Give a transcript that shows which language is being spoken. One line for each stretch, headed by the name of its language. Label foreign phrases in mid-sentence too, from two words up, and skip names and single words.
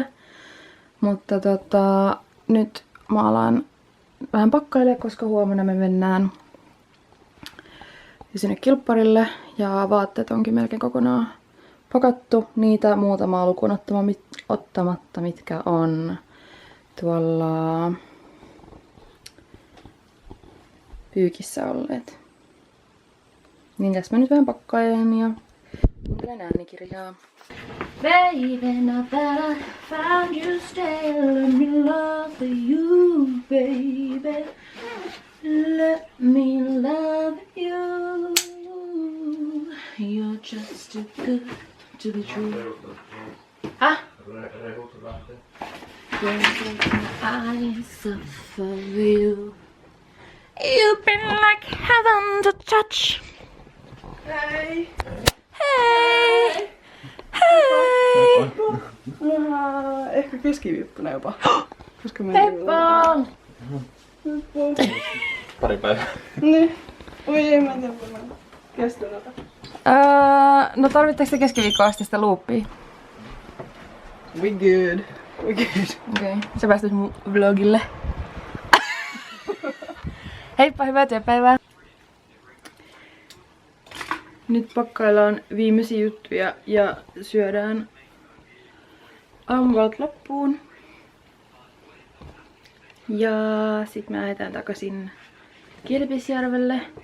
Finnish: Mutta nyt mä alan vähän pakkailemaan, koska huomenna me mennään sinne kilpparille ja vaatteet onkin melkein kokonaan pakattu. Niitä muutamaa lukuun ottamatta, mitkä on tuolla pyykissä olleet. Niin tässä mä nyt vähän pakkailen ja kuuntelen äänikirjaa.
English: Baby, now that I found you still let me love you, baby. Let me love you. You're just too good to be true. Ah? I suffer you. You've been like heaven to touch.
Finnish: Hei! Hey! Hei! Ehkä keskiviikkona jopa. Koska mä Heippa! Pari päivää. Niin. Oi ei mä en tiedä, kun mä kestän tätä. No tarvitteko te keskiviikkoa asti sitä loopia?
English: We good. We good.
Finnish: Okei, sä päästyt mun vlogille. Heippa, hyvää työpäivää! Nyt pakkaillaan viimeisiä juttuja ja syödään aamuvalot loppuun. Ja sit me lähdetään takaisin Kilpisjärvelle.